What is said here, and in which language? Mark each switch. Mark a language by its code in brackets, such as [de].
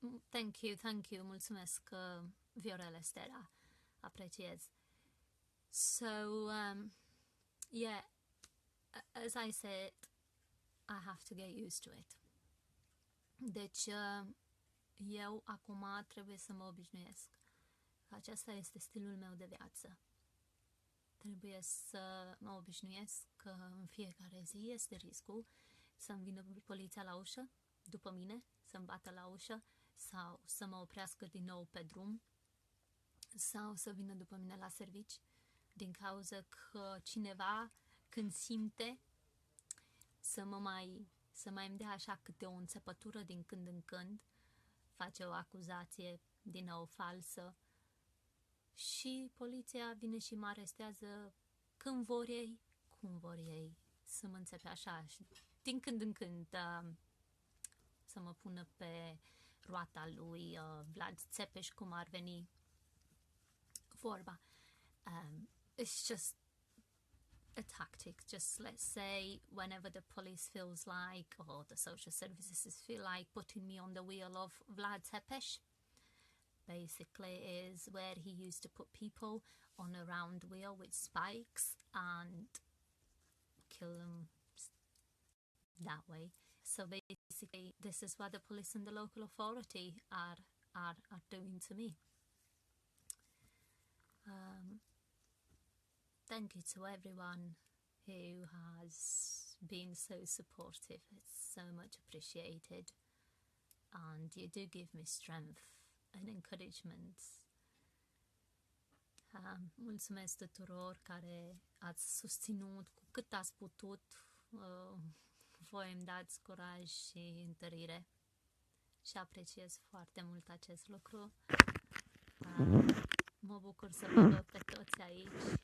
[en] Thank you, mulțumesc, Viorel Stera, apreciez. So, yeah, as I said, I have to get used to it. [ro] Deci, eu acum trebuie să mă obișnuiesc. Acesta este stilul meu de viață. Trebuie să mă obișnuiesc că în fiecare zi este riscul să-mi vină poliția la ușă, după mine, să-mi bată la ușă, sau să mă oprească din nou pe drum, sau să vină după mine la servici, din cauza că cineva, când simte, să mai îmi dea așa câte o înțepătură din când în când, face o acuzație din nou falsă și poliția vine și mă arestează când vor ei, cum vor ei, să mă înțepe așa și din când în când să mă pună pe roata lui Vlad Țepeș, cum ar veni vorba. [en] It's just a tactic. Just, let's say, whenever the police feels like, or the social services feel like putting me on the wheel of Vlad Țepeș, basically is where he used to put people on a round wheel with spikes and kill them that way. So basically, this is what the police and the local authority are doing to me. Thank you to everyone who has been so supportive. It's so much appreciated, and you do give me strength and encouragement. [ro] Mulțumesc tuturor care ați susținut cu cât ați putut. Voi îmi dați curaj și întărire și apreciez foarte mult acest lucru. Mă bucur să vă văd pe toți aici.